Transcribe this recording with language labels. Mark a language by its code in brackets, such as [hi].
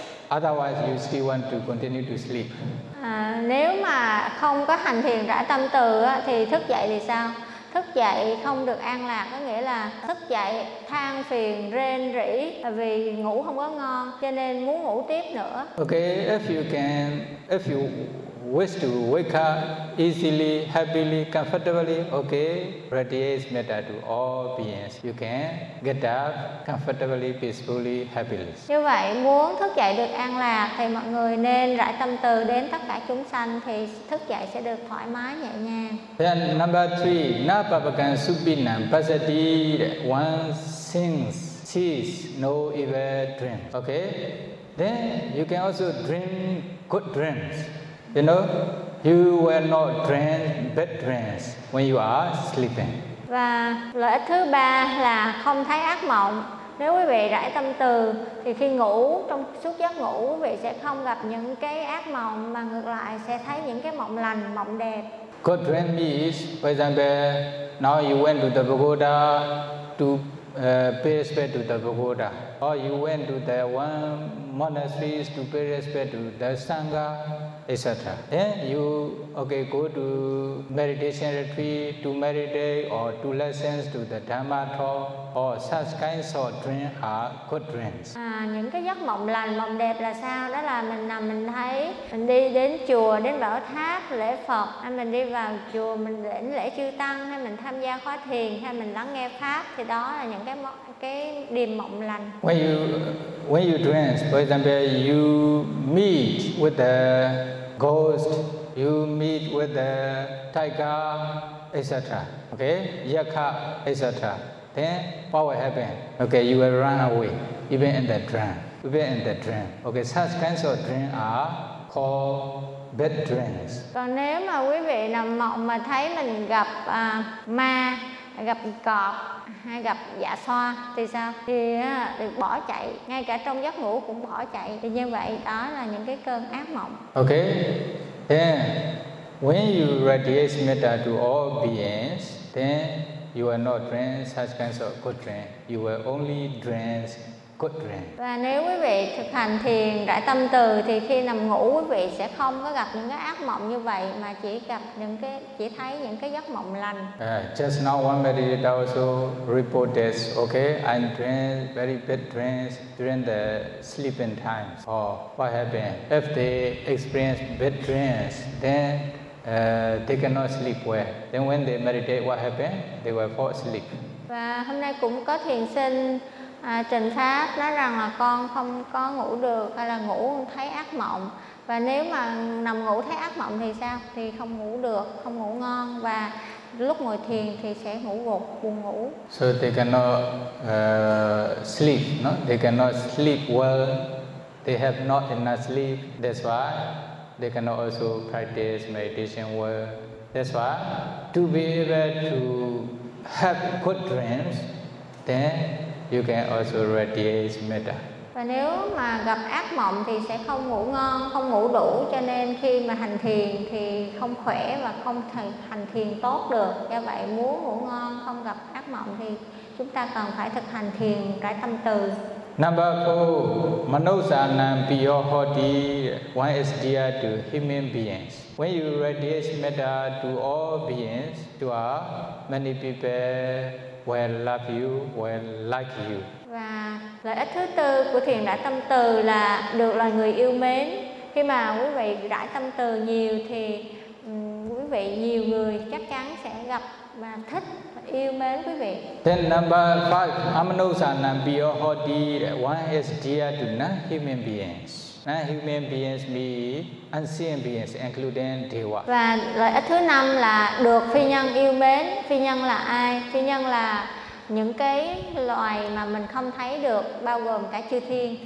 [en] Otherwise you still want to continue to sleep. [vi] Nếu mà không có hành thiền rải tâm từ thì thức dậy thì sao? Thức dậy không được an lạc, có nghĩa là thức dậy than phiền rên rỉ vì ngủ không có ngon, cho nên muốn ngủ tiếp nữa. [en] Okay, if you wish to wake up easily, happily, comfortably, okay, radiate metta to all beings. You can get up comfortably, peacefully, happily. Như vậy, muốn thức dậy được an lạc thì mọi người nên rải tâm từ đến tất cả chúng sanh thì thức dậy sẽ được thoải mái, nhẹ nhàng. Then number three, [pi] napapakan supinam pasati, [en] one sings, sees, no evil dream. Okay, then you can also dream good dreams. You know, you will not dream bad dreams when you are sleeping. [vi] Và lợi ích thứ ba là không thấy ác mộng. Nếu quý vị rải tâm từ thì khi ngủ, trong suốt giấc ngủ, quý vị sẽ không gặp những cái ác mộng mà ngược lại sẽ thấy những cái mộng lành, mộng đẹp. [en] Good dream means, for example, now you went to the pagoda to pay respect to the pagoda. Or you went to the one monastery to pay respect to the Sangha, etc. Then you okay go to meditation retreat to meditate or to listen to the Dhamma talk or such kinds of dreams are good dreams. [vi] Những cái giấc mộng lành, mộng đẹp là sao? Đó là mình nằm mình thấy mình đi đến chùa, đến bảo tháp lễ Phật, hay mình đi vào chùa mình đến lễ chư tăng, hay mình tham gia khóa thiền, hay mình lắng nghe pháp, thì đó là những cái điềm mộng lành. [en] When you dream, for example, you meet with a ghost, you meet with a tiger, etc. Okay, yakha, etc. Then what will happen? Okay, you will run away, even in the dream. Okay, such kinds of dreams are called bad dreams. [vi] Còn nếu mà quý vị nằm mộng mà thấy mình gặp ma, gặp cọp hay gặp dạ xoa thì sao? Thì được bỏ chạy, ngay cả trong giấc ngủ cũng bỏ chạy. Thì như vậy đó là những cái cơn ác mộng. [en] Okay. Then when you radiate metta to all beings, then you will not dream such kinds of good dream. You will only dream good dream. [vi] Và nếu quý vị thực hành thiền rải tâm từ thì khi nằm ngủ quý vị sẽ không có gặp những cái ác mộng như vậy mà chỉ gặp những cái chỉ thấy những cái giấc mộng lành. [en] Just now one meditator also reported, okay, I dream very bad dreams during the sleeping times. Or what happened? If they experience bad dreams, then they cannot sleep well. Then when they meditate, what happened? They will fall asleep. [vi] Và hôm nay cũng có thiền sinh trình pháp nói rằng là con không có ngủ được hay là ngủ thấy ác mộng. Và nếu mà nằm ngủ thấy ác mộng thì sao? Thì không ngủ được, không ngủ ngon. Và lúc ngồi thiền thì sẽ ngủ gục, buồn ngủ. [en] So they cannot sleep, no? They cannot sleep well. They have not enough sleep. That's why they cannot also practice meditation well. That's why to be able to have good dreams, then you can also radiate metta. [vi] Và nếu mà gặp ác mộng thì sẽ không ngủ ngon, không ngủ đủ, cho nên khi mà hành thiền thì không khỏe và không hành thiền tốt được. Do vậy muốn ngủ ngon, không gặp ác mộng thì chúng ta cần phải thực hành thiền cải tâm từ. [en] Number 4, [pi] manusanam piyo hoti, [en] one is dear to human beings. When you radiate metta to all beings, to all, many people will love you, will like you. [vi] Và lợi ích thứ tư của thiền rải tâm từ là được loài người yêu mến. Khi mà quý vị rải tâm từ nhiều thì quý vị nhiều người chắc chắn sẽ gặp và thích, yêu mến quý vị. [en] Then number 5, [pi] amanusanam piyo hoti, [en] one is dear to non-human beings. Non-human beings mean unseen beings, including Deva. [vi] Và lợi ích thứ năm là được phi nhân yêu mến. Phi nhân là ai? Phi nhân là những cái loài mà mình không thấy được, bao gồm cả chư thiên.